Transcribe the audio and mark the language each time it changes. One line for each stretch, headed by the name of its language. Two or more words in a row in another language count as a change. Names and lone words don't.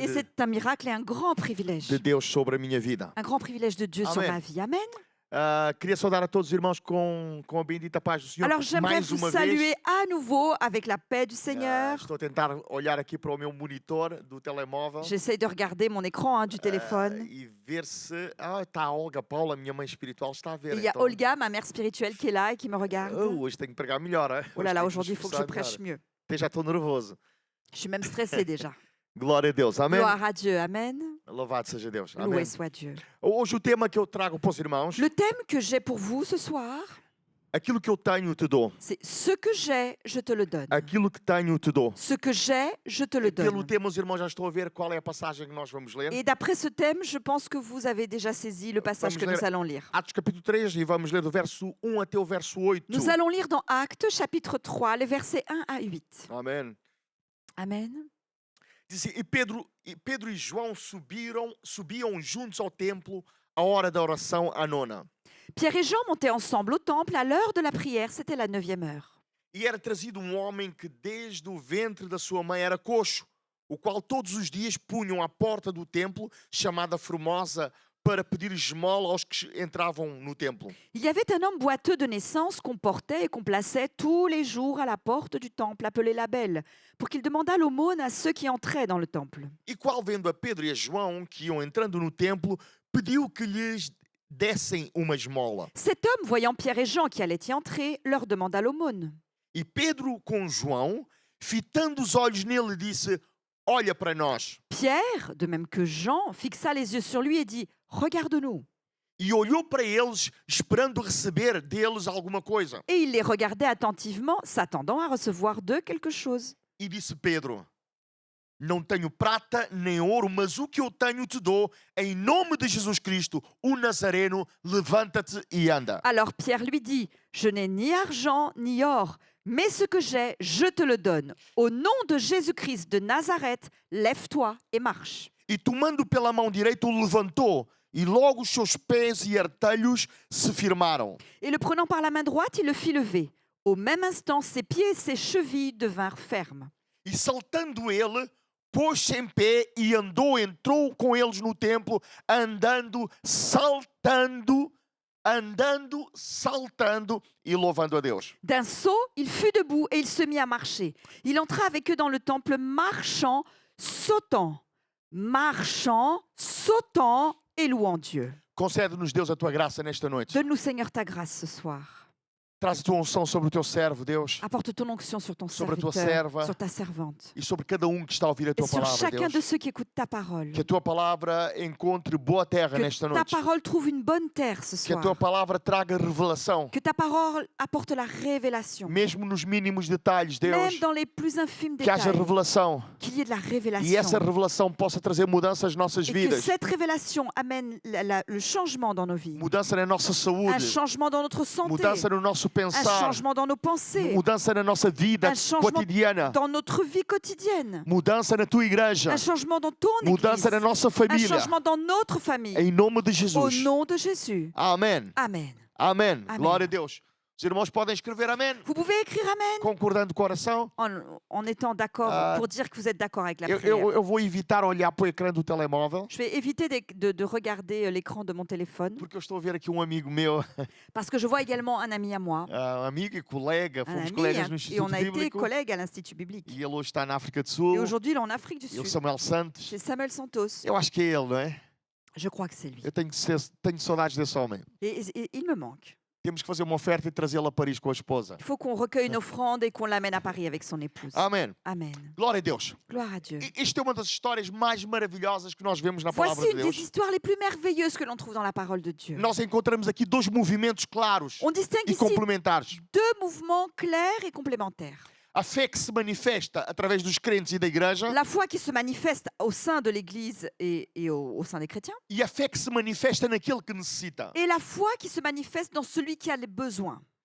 French: Et c'est un miracle et un grand privilège.
Portuguese: de Deus sobre a minha vida.
French: Un grand privilège de Dieu sur Amen. ma vie. Amen.
Portuguese: Queria saudar a todos os irmãos com a bendita paz do Senhor.
French: Alors j'aimerais Mais vous
Portuguese: uma
French: saluer
Portuguese: vez,
French: à nouveau avec la paix du Seigneur.
Portuguese: estou a tentar olhar aqui para o meu monitor do telemóvel
French: J'essaye de regarder mon écran du téléphone.
Portuguese: e ver se... está a Olga Paula, minha mãe espiritual, está a ver.
French: Et il y a
Portuguese: Então,
French: Olga, ma mère spirituelle, qui est là et qui me regarde.
Portuguese: hoje tenho que pregar melhor.
French: Hein? Oh là là,
Portuguese: Hoje
French: aujourd'hui, il
Portuguese: tenho
French: faut que je
Portuguese: esforçar
French: prêche mieux.
Portuguese: melhor. Já estou nervoso.
French: Je suis même stressée déjà.
Portuguese: Glória a Deus. Amém.
French: Gloire à Dieu. Amen.
Portuguese: Louvado seja Deus.
French: Loué
Portuguese: Amém.
French: soit Dieu.
Portuguese: Hoje o tema que eu trago para os irmãos,
French: Le thème que j'ai pour vous ce soir,
Portuguese: aquilo que eu tenho te dou.
French: c'est ce que j'ai, je te le donne.
Portuguese: Aquilo que tenho te dou.
French: Ce que j'ai, je te le
Portuguese: Pelo
French: donne.
Portuguese: tema, os irmãos já estão a ver qual é a passagem que nós vamos ler.
French: Et d'après ce thème, je pense que vous avez déjà saisi le passage
Portuguese: Vamos
French: que
Portuguese: ler
French: nous allons lire.
Portuguese: Atos capítulo 3 e vamos ler do verso 1 até o verso 8.
French: Nous allons lire dans Actes chapitre 3, les versets 1 à 8.
Portuguese: Amém.
French: Amen.
Portuguese: Diz assim, e Pedro e João subiam juntos ao templo à hora da oração à nona.
French: Pierre et Jean montaient ensemble au temple à l'heure de la prière, c'était la 9e heure.
Portuguese: E era trazido homem que desde o ventre da sua mãe era coxo, o qual todos os dias punham à porta do templo, chamada Formosa, para pedir esmola aos que entravam no templo.
French: Il y avait un homme boiteux de naissance qu'on portait et qu'on plaçait tous les jours à la porte du temple, appelé Label, pour qu'il demandât l'aumône à ceux qui entraient dans le temple.
Portuguese: E qual, vendo a Pedro e a João, que iam entrando no templo, pediu que lhes dessem uma esmola.
French: Cet homme, voyant Pierre et Jean qui allaient y entrer, leur demanda l'aumône.
Portuguese: E Pedro, com João, fitando os olhos nele, disse: Olha para nós.
French: Pierre, de même que Jean, fixa les yeux sur lui et dit « Regarde-nous ».
Portuguese: E olhou para eles, esperando receber deles alguma coisa.
French: Et il les regardait attentivement, s'attendant à recevoir d'eux quelque chose.
Portuguese: E disse Pedro: Não tenho prata nem ouro, mas o que eu tenho te dou. Em nome de Jesus Cristo, o Nazareno, levanta-te e anda.
French: Alors Pierre lui dit « Je n'ai ni argent ni or, mais ce que j'ai, je te le donne. Au nom de Jésus-Christ de Nazareth, lève-toi et marche. »
Portuguese: E tomando pela mão direita, o levantou. E logo os seus pés e artelhos se firmaram.
French: Et le prenant par la main droite, il le fit lever. Au même instant, ses pieds et ses chevilles devinrent fermes.
Portuguese: E saltando ele, pôs-se em pé e andou, entrou com eles no templo, andando, saltando e louvando a Deus.
French: D'un saut, il fut debout et il se mit à marcher. Il entra avec eux dans le temple, marchant, sautant et louant Dieu.
Portuguese: Concede-nos, Deus, a tua graça nesta noite.
French: Donne-nous, Seigneur, ta grâce ce soir.
Portuguese: Traz a tua unção sobre o teu servo, Deus,
French: Apporte ton onction sur ton
Portuguese: Sobre a tua
French: serviteur,
Portuguese: serva.
French: sur ta servante,
Portuguese: e sobre cada que está a ouvir a
French: et
Portuguese: tua
French: sur
Portuguese: palavra,
French: chacun de
Portuguese: Deus.
French: ceux qui écoutent ta parole.
Portuguese: Que a tua palavra encontre boa terra
French: Que
Portuguese: nesta
French: ta
Portuguese: noite.
French: parole trouve une bonne terre ce
Portuguese: Que a
French: soir.
Portuguese: tua palavra traga revelação,
French: Que ta parole apporte la révélation.
Portuguese: mesmo nos mínimos detalhes, Deus.
French: Même dans les plus infimes
Portuguese: Que haja
French: détails,
Portuguese: revelação
French: qu'il y ait de la
Portuguese: e essa
French: révélation.
Portuguese: revelação possa trazer mudanças nas nossas
French: Et que
Portuguese: vidas.
French: cette révélation amène le changement dans nos vies.
Portuguese: Mudança na nossa
French: Un
Portuguese: saúde,
French: changement dans notre santé.
Portuguese: mudança no nosso
French: Un
Portuguese: pensar,
French: changement dans nos pensées.
Portuguese: mudança na nossa vida
French: Un changement
Portuguese: cotidiana,
French: dans notre vie quotidienne.
Portuguese: mudança na tua igreja,
French: Un changement dans ton église.
Portuguese: mudança na nossa
French: Un
Portuguese: família,
French: changement dans notre famille.
Portuguese: em nome de
French: Au
Portuguese: Jesus.
French: nom de Jésus.
Portuguese: Amém.
French: Amen.
Portuguese: Amém. Amém. Glória a Deus. Os irmãos podem escrever amém,
French: Vous pouvez écrire Amen
Portuguese: concordando com a oração.
French: en étant d'accord, Ah, pour dire que vous êtes d'accord avec la
Portuguese: Eu,
French: prière.
Portuguese: eu, eu vou evitar olhar para o ecrã do telemóvel,
French: Je vais éviter de regarder l'écran de mon téléphone
Portuguese: porque eu estou a ver aqui um amigo meu,
French: parce que je vois également un ami à moi,
Portuguese: amigo e colega,
French: un
Portuguese: fomos
French: ami,
Portuguese: colegas no
French: et
Portuguese: Instituto
French: on a été
Portuguese: Bíblico,
French: collègues à l'Institut biblique.
Portuguese: e ele hoje está na África do
French: Et
Portuguese: Sul,
French: aujourd'hui, il est en Afrique du
Portuguese: e o
French: Sud,
Portuguese: Samuel Santos.
French: chez Samuel Santos.
Portuguese: Eu acho que é ele, não é?
French: Je crois que c'est lui.
Portuguese: Eu tenho saudades desse homem.
French: Et il me manque.
Portuguese: Temos que fazer uma oferta e trazê-lo a Paris com a esposa.
French: Il faut qu'on recueille une offrande et qu'on l'amène à Paris avec son épouse.
Portuguese: Amém.
French: Amen.
Portuguese: Glória a Deus.
French: Gloire à Dieu.
Portuguese: Isto é uma das histórias mais maravilhosas que nós vemos na palavra
French: Voici
Portuguese: de
French: une des
Portuguese: Deus.
French: histoires les plus merveilleuses que l'on trouve dans la parole de Dieu.
Portuguese: Nós encontramos aqui dois movimentos claros
French: On distingue
Portuguese: e
French: ici
Portuguese: complementares.
French: deux mouvements clairs et complémentaires.
Portuguese: A fé que se manifesta através dos crentes e da igreja
French: La foi qui se manifeste au sein de l'Église et au sein des chrétiens, e a fé que se manifesta naquele que necessita. et la foi qui se manifeste dans celui qui a les besoins.